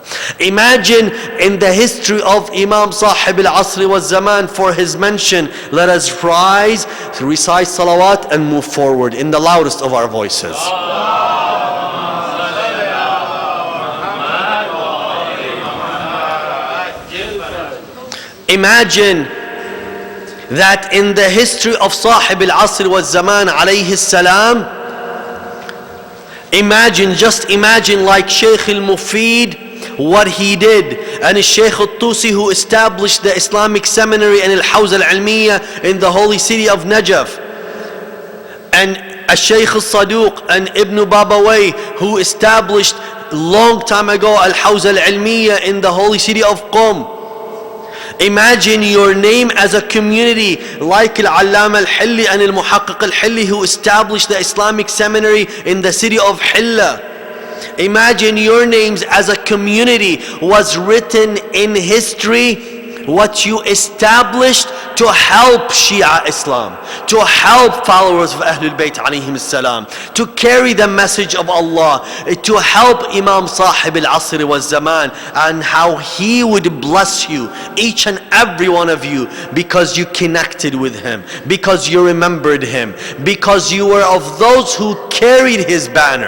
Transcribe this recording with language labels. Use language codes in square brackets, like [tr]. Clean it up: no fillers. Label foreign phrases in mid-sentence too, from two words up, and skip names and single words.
[en] Imagine in the history of Imam Sahib al-Asr wa Zaman, for his mention, let us rise, recite salawat and move forward in the loudest of our voices. Imagine that in the history of Sahib al-Asr wa Zaman [ar] عليه السلام, [en] just imagine like Shaykh al-Mufid, what he did, and Shaykh al-Tusi, who established the Islamic seminary and [ar] الحوزة العلمية [en] in the holy city of Najaf, and Shaykh al-Saduq and Ibn Babawayh, who established long time ago [ar] الحوزة العلمية [en] in the holy city of Qom. Imagine your name as a community like Al-Allama Al-Hilli and Al-Muhaqqiq Al-Hilli, who established the Islamic seminary in the city of Hilla. Imagine your names as a community was written in history, what you established to help Shia Islam, to help followers of Ahlul Bayt [ar] عليهم السلام, [en] to carry the message of Allah, to help Imam Sahib al-Asr wa Zaman, and how he would bless you, each and every one of you, because you connected with him, because you remembered him, because you were of those who carried his banner.